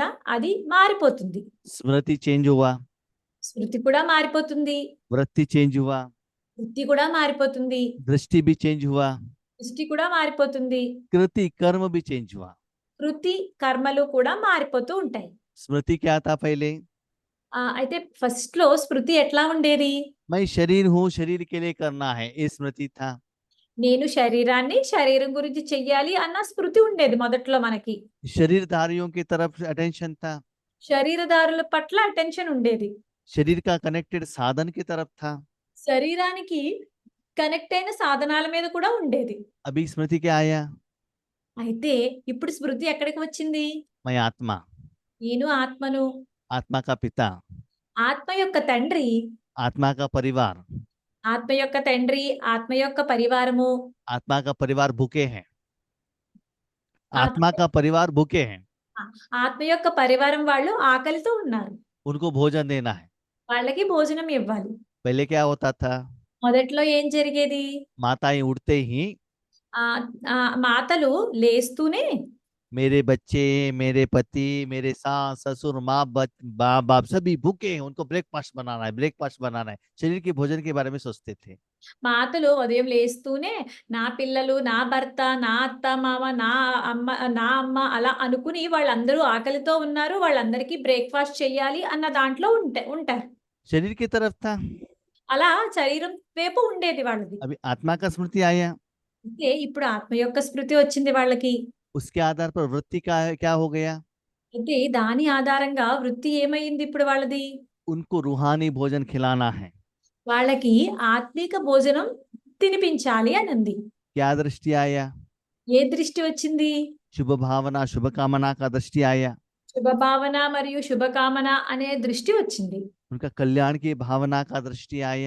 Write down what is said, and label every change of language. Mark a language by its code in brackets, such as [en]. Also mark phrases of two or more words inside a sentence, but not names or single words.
[te] అది మారిపోతుంది. [hi] स्मृति चेंज हुआ, [te] స్మృతి కూడా మారిపోతుంది. [hi] वृत्ति चेंज हुआ, [te] వృత్తి కూడా మారిపోతుంది. [hi] दृष्टि भी चेंज हुआ, [te] దృష్టి కూడా మారిపోతుంది. [hi] कृति कर्म भी चेंज हुआ। [te] కృతి, కర్మలు కూడా మారిపోతూ ఉంటాయి. [hi] स्मृति क्या था पहले? [te] అయితే ఫస్ట్‌లో స్మృతి ఎట్లా ఉండేది? [hi] मैं शरीर हूँ, शरीर के लिए करना है, ये स्मृति था। [te] నేను శరీరాన్ని శరీరం గురించి చెయ్యాలి అన్న స్మృతి ఉండేది మొదట్లో మనకి. [hi] शरीरधारियों की तरफ अटेंशन था। [te] శరీరదారుల పట్ల అటెన్షన్ ఉండేది. [hi] शरीर का कनेक्टेड साधन की तरफ था। [te] శరీరానికి కనెక్ట్ అయిన సాధనాల మీద కూడా ఉండేది. [hi] अभी स्मृति क्या आया? [te] అయితే ఇప్పుడు స్మృతి ఎక్కడికి వచ్చింది? [hi] मैं आत्मा, [te] నేను ఆత్మను. [hi] आत्मा का पिता, [te] ఆత్మ యొక్క తండ్రి, [hi] आत्मा का परिवार, [te] ఆత్మ యొక్క తండ్రి, ఆత్మ యొక్క పరివారము, [hi] आत्मा का परिवार भूखे हैं। [te] ఆత్మ [hi] आत्मा का परिवार भूखे हैं, [te] ఆత్మ యొక్క పరివారం వాళ్ళు ఆకలితో ఉన్నారు. [hi] उनको भोजन देना है। [te] వాళ్ళకి భోజనం ఇవ్వాలి. [hi] पहले क्या होता था? [te] మొదట్లో ఏం జరిగేది? [hi] माताएं उठते ही [te] ఆహ్, మాతలు లేస్తూనే [hi] मेरे बच्चे, मेरे पति, मेरे सास ससुर माँ बाप बाप सभी भूखे हैं, उनको ब्रेकफास्ट बनाना है, ब्रेकफास्ट बनाना है। शरीर के भोजन के बारे में सोचते थे। [te] మాతలు ఉదయం లేస్తూనే నా పిల్లలు, నా భర్త, నా అత్త, మామ, నా అమ్మ అలా అనుకుని వాళ్ళందరూ ఆకలితో ఉన్నారు. వాళ్ళందరికీ బ్రేక్‌ఫాస్ట్ చేయాలి అన్న దాంట్లో ఉంటారు. [hi] शरीर की तरफ था। [te] అలా శరీరం వైపు ఉండేది వాళ్ళది. [hi] अभी आत्मा का स्मृति आया, [te] అయితే ఇప్పుడు ఆత్మ యొక్క స్మృతి వచ్చింది వాళ్ళకి. [hi] उसके आधार पर वृत्ति का क्या हो गया? [te] అయితే దాని ఆధారంగా వృత్తి ఏమైంది ఇప్పుడు వాళ్ళది? [hi] उनको रूहानी भोजन खिलाना है। [te] వాళ్ళకి ఆత్మిక భోజనం తినిపించాలి అని ఉంది. [hi] क्या दृष्टि आया? [te] ఏ దృష్టి వచ్చింది? [hi] शुभ भावना शुभ कामना का दृष्टि आया। [te] శుభభావన మరియు శుభకామన అనే దృష్టి వచ్చింది. [hi] उनका कल्याण की भावना का दृष्टि आया।